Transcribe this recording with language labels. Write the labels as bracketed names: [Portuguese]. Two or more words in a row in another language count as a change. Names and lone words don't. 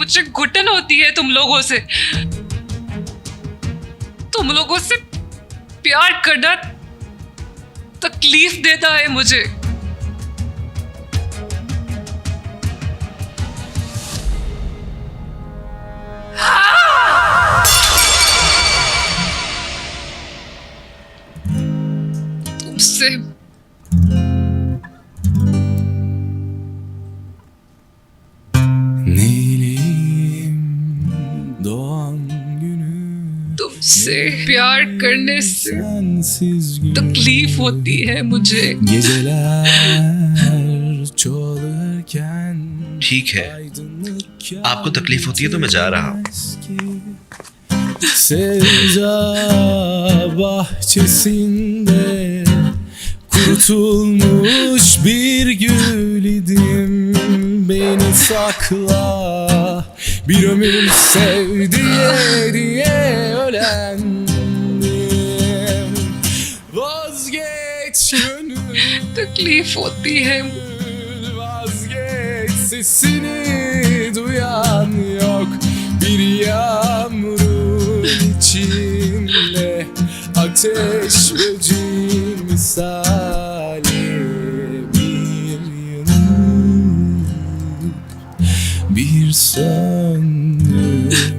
[Hindi] मुझे घुटन होती है तुम लोगों से। तुम लोगों से प्यार करना तकलीफ देता है मुझे। तुमसे [Turkish] Neyleyim doğan günü [Hindi] तुमसे प्यार करने से [Turkish] sensiz gün [Hindi] तकलीफ होती है मुझे। [Turkish] Geceler çoğalırken [Hindi] ठीक है, आपको तकलीफ होती है तो मैं जा रहा हूँ। [Turkish] Sevda bahçesinde kurutulmuş bir gül idim. Beni sakla, bir ömür sev diye ölendim. Vazgeç gönül, [Hindi] तकलीफ होती है। [Turkish] vazgeç, sesini duyan yok. Bir yağmurun içinde ateş böceği misali bir yanıp bir söndü.